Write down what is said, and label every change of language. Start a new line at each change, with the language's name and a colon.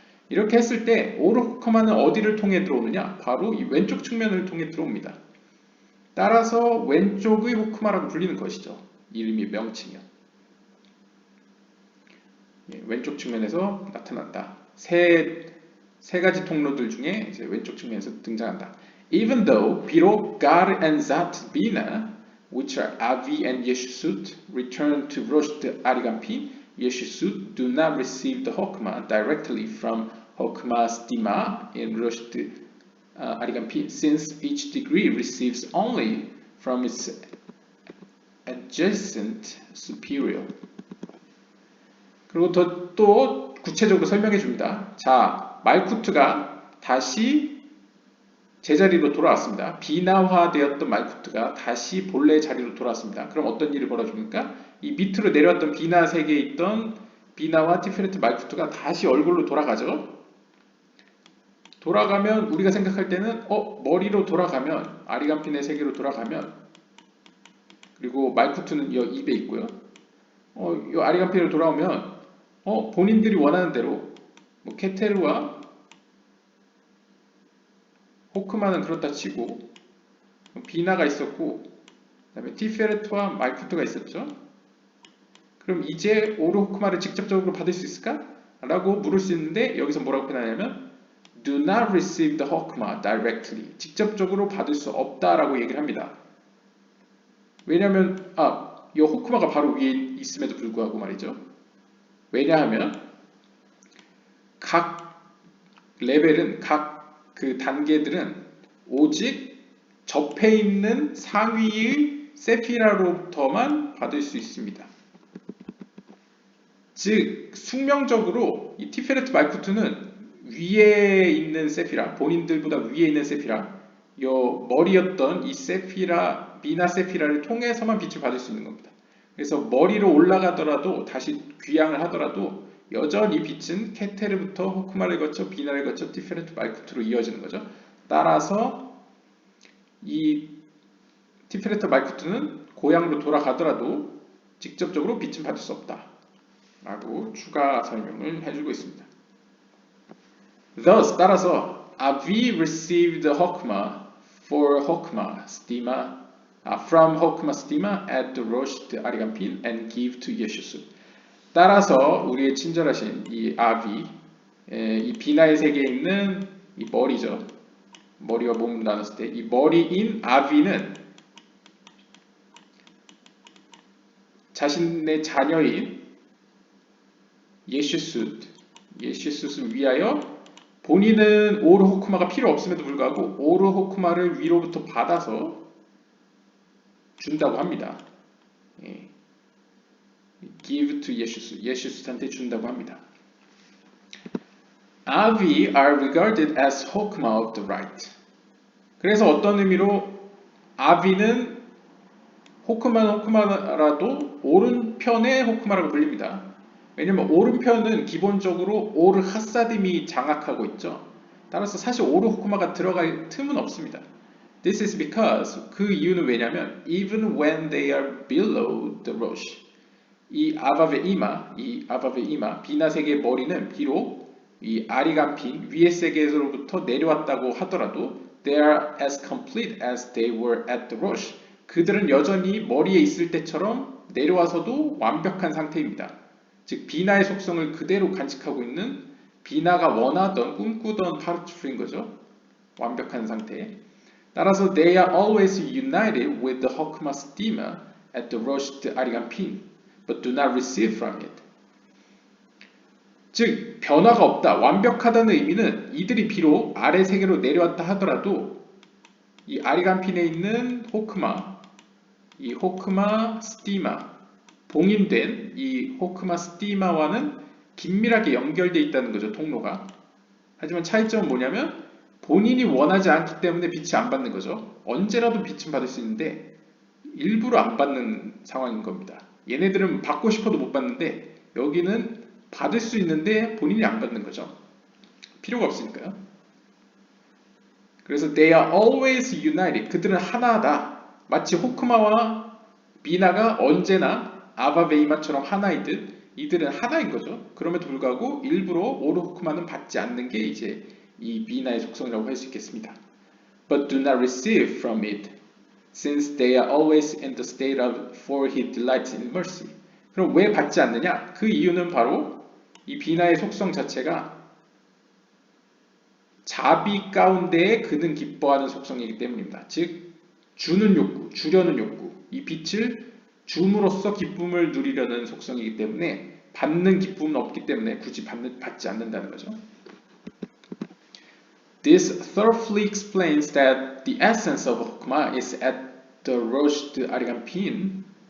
Korean: 이렇게 했을 때 오르 호크마는 어디를 통해 들어오느냐? 바로 이 왼쪽 측면을 통해 들어옵니다. 따라서 왼쪽의 호크마라고 불리는 것이죠. 이름이 명칭이요. 왼쪽 측면에서 나타난다. 세 가지 통로들 중에 이제 왼쪽 측면에서 등장한다.
English: Even though
Korean: 비록
English: God and Zat Bina, which are Avi and Yeshusut, return to Rosh Arigampin, Yeshusut do not receive the Hokma directly from Hokma's Dima in Rosh Arigampin, since each degree receives only from its adjacent superior.
Korean: 그리고 또 구체적으로 설명해 줍니다. 자, 말쿠트가 다시 제자리로 돌아왔습니다. 비나화되었던 말쿠트가 다시 본래의 자리로 돌아왔습니다. 그럼 어떤 일이 벌어집니까? 이 밑으로 내려왔던 비나 세계에 있던 비나와 티페레트 말쿠트가 다시 얼굴로 돌아가죠. 돌아가면 우리가 생각할 때는 머리로 돌아가면, 아리간핀의 세계로 돌아가면, 그리고 말쿠트는 이 입에 있고요. 이 아리간핀으로 돌아오면 본인들이 원하는 대로 뭐 케테르와 호크마는 그렇다 치고 비나가 있었고, 그 다음에 티페레트와 말쿠트가 있었죠. 그럼 이제 오르 호크마를 직접적으로 받을 수 있을까? 라고 물을 수 있는데, 여기서 뭐라고 표현하냐면
English: do not receive the hokma directly.
Korean: 직접적으로 받을 수 없다라고 얘기를 합니다. 왜냐하면 이 호크마가 바로 위에 있음에도 불구하고 말이죠. 왜냐하면 각 레벨은 각 그 단계들은 오직 접해 있는 상위의 세피라로부터만 받을 수 있습니다. 즉 숙명적으로 이 티페레트 말쿠트는 위에 있는 세피라, 본인들보다 위에 있는 세피라, 요 머리였던 이 세피라, 미나 세피라를 통해서만 빛을 받을 수 있는 겁니다. 그래서 머리로 올라가더라도 다시 귀향을 하더라도 여전히 빛은 케테르부터 호크마를 거쳐 비나를 거쳐 티페레트 말쿠트로 이어지는 거죠. 따라서 이 티페레트 말쿠트는 고향으로 돌아가더라도 직접적으로 빛은 받을 수 없다 라고 추가 설명을 해주고 있습니다.
English: Thus,
Korean: 따라서
English: Avi received the Hokma for Hokma stima from Hokma stima at the Rosh Arigampin and give to Yeshusut.
Korean: 따라서 우리의 친절하신 이 아비, 이 비나의 세계에 있는 이 머리죠. 머리와 몸을 나눴을 때 이 머리인 아비는 자신의 자녀인 예슈숫을 위하여 본인은 오르 호크마가 필요 없음에도 불구하고 오르 호크마를 위로부터 받아서 준다고 합니다.
English: give to
Korean: 예슈숫한테 준다고 합니다.
English: Avi are regarded as hokma of the right.
Korean: 그래서 어떤 의미로 아비는 호크마라도 오른편의 호크마라고 불립니다. 왜냐면 오른편은 기본적으로 오르 하사딤이 장악하고 있죠. 따라서 사실 오르 호크마가 들어갈 틈은 없습니다.
English: This is because
Korean: 그 이유는 왜냐면
English: even when they are below the rosh
Korean: 이 아바베 이마 비나 세계의 머리는 비록 이 아리간핀 위의 세계에서부터 내려왔다고 하더라도
English: they are as complete as they were at the rosh
Korean: 그들은 여전히 머리에 있을 때처럼 내려와서도 완벽한 상태입니다. 즉 비나의 속성을 그대로 간직하고 있는 비나가 원하던 꿈꾸던 파르츠프인 거죠. 완벽한 상태. 따라서
English: they are always united with the Hokma stima at the Rosh Arigampin, but do not receive from it.
Korean: 즉 변화가 없다, 완벽하다는 의미는 이들이 비록 아래 세계로 내려왔다 하더라도 이 아리간핀에 있는 호크마, 이 호크마 스티마, 봉인된 이 호크마 스티마와는 긴밀하게 연결되어 있다는 거죠, 통로가. 하지만 차이점은 뭐냐면 본인이 원하지 않기 때문에 빛이 안 받는 거죠. 언제라도 빛은 받을 수 있는데 일부러 안 받는 상황인 겁니다. 얘네들은 받고 싶어도 못 받는데 여기는 받을 수 있는데 본인이 안 받는 거죠. 필요가 없으니까요. 그래서
English: they are always united.
Korean: 그들은 하나다. 마치 호크마와 미나가 언제나 아바베이마처럼 하나이듯 이들은 하나인 거죠. 그럼에도 불구하고 일부러 오르 호크마는 받지 않는 게 이제 이 미나의 속성이라고 할 수 있겠습니다.
English: But do not receive from it, since they are always in the state of for he delights in mercy.
Korean: 그럼 왜 받지 않느냐? 그 이유는 바로 이 비나의 속성 자체가 자비 가운데에 그는 기뻐하는 속성이기 때문입니다. 즉 주는 욕구, 주려는 욕구, 이 빛을 줌으로써 기쁨을 누리려는 속성이기 때문에 받는 기쁨은 없기 때문에 굳이 받지 않는다는 거죠.
English: This thoroughly explains that the essence of Hokma is at the Rosh Arigampin.